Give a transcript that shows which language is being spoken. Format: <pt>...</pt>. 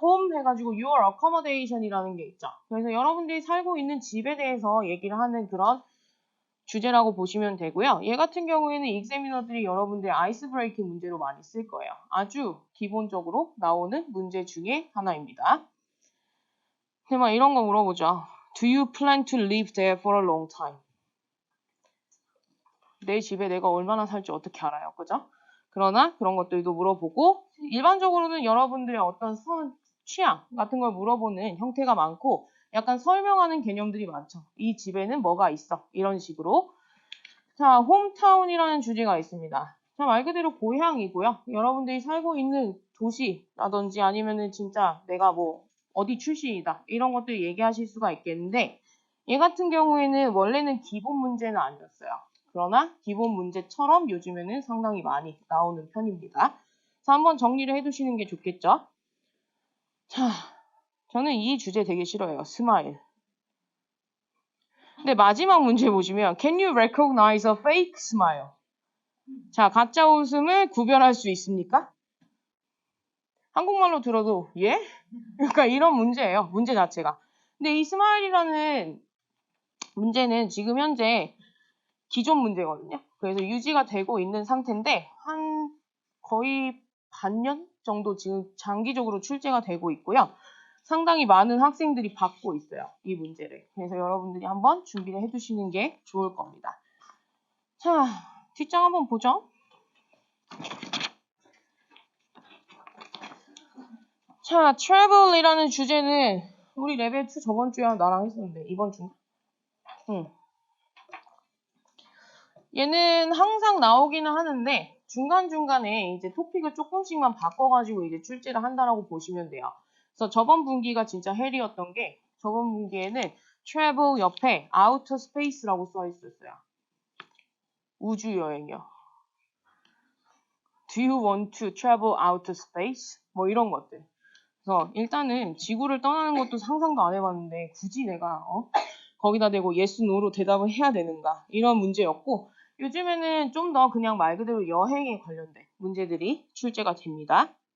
<ko>Home 해가지고 Your Accommodation이라는 게 있죠. 그래서 여러분들이 살고 있는 집에 대해서 얘기를 하는 그런 주제라고 보시면 되고요. 얘 같은 경우에는 익자미너들이 여러분들 아이스 브레이킹 문제로 많이 쓸 거예요. 아주 기본적으로 나오는 문제 중에 하나입니다. 막 이런 거 물어보죠.</ko> <en>Do you plan to live there for a long time?</en> <ko>내 집에 내가 얼마나 살지 어떻게 알아요, 그죠? 그러나 그런 것들도 물어보고 일반적으로는 여러분들의 어떤 취향 같은 걸 물어보는 형태가 많고 약간 설명하는 개념들이 많죠. 이 집에는 뭐가 있어? 이런 식으로. 자, 홈타운이라는 주제가 있습니다. 자, 말 그대로 고향이고요. 여러분들이 살고 있는 도시라든지 아니면은 진짜 내가 뭐 어디 출신이다 이런 것들 얘기하실 수가 있겠는데 얘 같은 경우에는 원래는 기본 문제는 아니었어요. 그러나 기본 문제처럼 요즘에는 상당히 많이 나오는 편입니다. 자, 한번 정리를 해두시는 게 좋겠죠? 자, 저는 이 주제 되게 싫어해요. 스마일. 근데 마지막 문제 보시면</ko> <en>Can you recognize a fake smile?</en> <ko>자, 가짜 웃음을 구별할 수 있습니까? 한국말로 들어도 예? 그러니까 이런 문제예요. 문제 자체가. 근데 이 스마일이라는 문제는 지금 현재 기존 문제거든요. 그래서 유지가 되고 있는 상태인데 한 거의 반년 정도 지금 장기적으로 출제가 되고 있고요. 상당히 많은 학생들이 받고 있어요. 이 문제를. 그래서 여러분들이 한번 준비를 해두시는 게 좋을 겁니다. 자, 뒷장 한번 보죠. 자, travel이라는 주제는 우리 레벨 2 저번 주에 나랑 했었는데 이번 주. 얘는 항상 나오기는 하는데 중간중간에 이제 토픽을 조금씩만 바꿔가지고 이제 출제를 한다라고 보시면 돼요. 그래서 저번 분기가 진짜 헬이었던 게 저번 분기에는 travel 옆에 outer space라고 써 있었어요. 우주 여행이요.</ko> <en>Do you want to travel outer space?</en> <ko>뭐 이런 것들. 그래서 일단은 지구를 떠나는 것도 상상도 안 해봤는데 굳이 내가 거기다 대고 yes, no로 대답을 해야 되는가 이런 문제였고 요즘에는 좀 더 그냥 말 그대로 여행에 관련된 문제들이 출제가 됩니다.</ko>